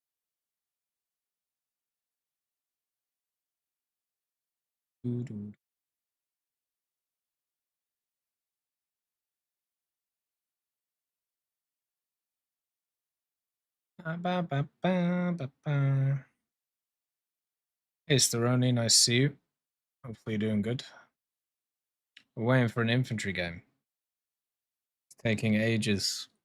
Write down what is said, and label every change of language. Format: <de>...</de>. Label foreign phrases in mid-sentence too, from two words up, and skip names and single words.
<en>Do do. Ba, ba, ba, ba, ba. Hey, Steroni, nice to see you. Hopefully you're doing good. We're waiting for an infantry game. It's taking ages.</en>